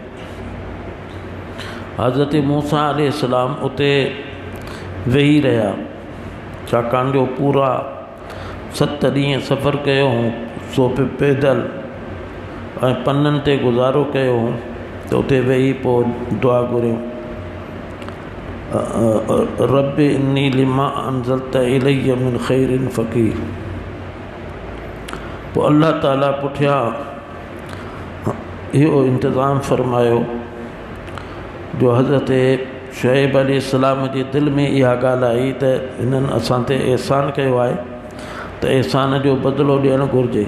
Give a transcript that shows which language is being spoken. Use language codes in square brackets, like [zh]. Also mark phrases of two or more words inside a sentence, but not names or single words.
[sd] हज़रत मूसा अलैहिस्सलाम उते वेही रहिया, छाकाणि जो पूरा 7 ॾींहं सफ़र कयो हुओ, सो पैदल ऐं पननि ते गुज़ारो कयो हुओ। त उते वेही पोइ दुआ घुरियूं, [ar] رب إني لما أنزلت إلي من خير فقير. [sd] पोइ अल्लाह ताला पुठियां इहो इंतज़ाम फ़रमायो जो हज़रत शुएब अलैहिस्सलाम जे दिलि में इहा ॻाल्हि आई त हिननि असां ते एहसान कयो आहे, त एहसान जो बदिलो ॾियणु घुरिजे।